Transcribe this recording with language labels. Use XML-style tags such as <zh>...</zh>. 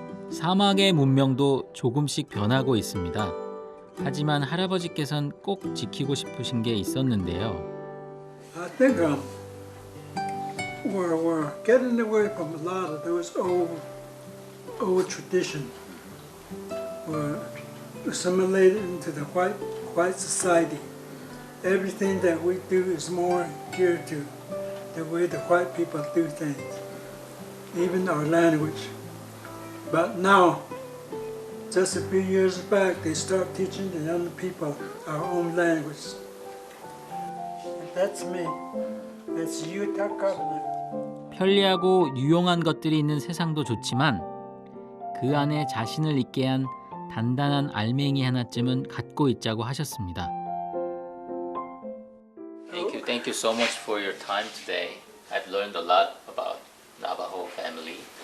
<ko>사막의 문명도 조금씩 변하고 있습니다. 하지만 할아버지께서는 꼭 지키고 싶으신 게 있었는데요.</ko> <en>I think we're getting away from a lot of those old traditions. We're assimilated into the white society. Everything that we do is more geared to the way the white people do things, even our language. But now, just a few years back, they start teaching the young people our own language. And that's me. That's Utah Covenant.</en> <ko>편리하고 유용한 것들이 있는 세상도 좋지만 그 안에 자신을 있게 한 단단한 알맹이 하나쯤은 갖고 있자고 하셨습니다.</ko> <en>Thank you so much for your time today. I've learned a lot about Navajo family.</en>